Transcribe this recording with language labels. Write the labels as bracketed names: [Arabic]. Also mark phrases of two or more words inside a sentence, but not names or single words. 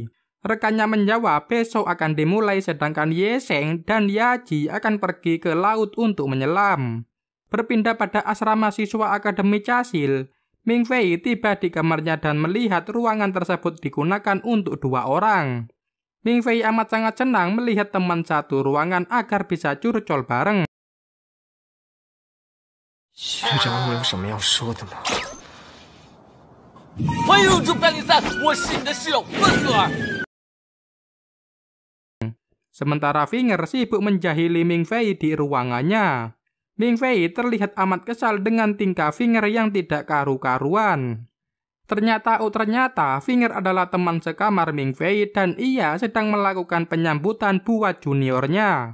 [Indonesian] Rekannya menjawab besok akan dimulai, sedangkan Yeseng dan Yaji akan pergi ke laut untuk menyelam. Berpindah pada asrama siswa Akademi Casil, Ming Fei tiba di kamarnya dan melihat ruangan tersebut digunakan untuk 2 orang. Ming Fei amat sangat senang melihat teman satu ruangan agar bisa curcol bareng. [Chinese] 学长，我有什么要说的吗？欢迎入住班里赛，我是你的室友温格尔。 [Indonesian] Sementara Finger sibuk menjahili Ming Fei di ruangannya. Ming Fei terlihat amat kesal dengan tingkah Finger yang tidak karu-karuan. Ternyata Finger adalah teman sekamar Ming Fei dan ia sedang melakukan penyambutan buat juniornya.